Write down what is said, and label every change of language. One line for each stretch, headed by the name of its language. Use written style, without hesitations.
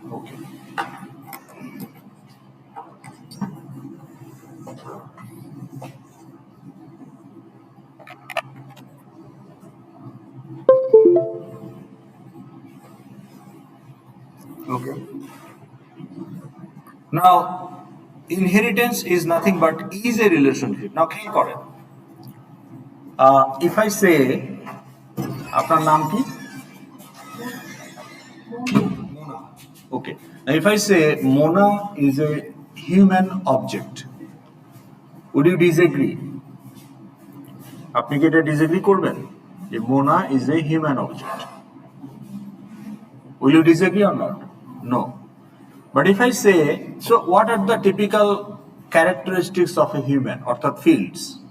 English: Okay, okay, now inheritance is nothing but is a relationship.
Bangla: নাও খেয়াল করেন,
English: if I say,
Bangla: আপনার নাম কি?
English: Okay. Now, if I say Mona is a human object, would you disagree?
Bangla: আপনি কি এটা disagree করবেন যে
English: Mona is a human object? Will you disagree or not? No. But if I say, so what are the typical characteristics of a human, অর্থাৎ fields?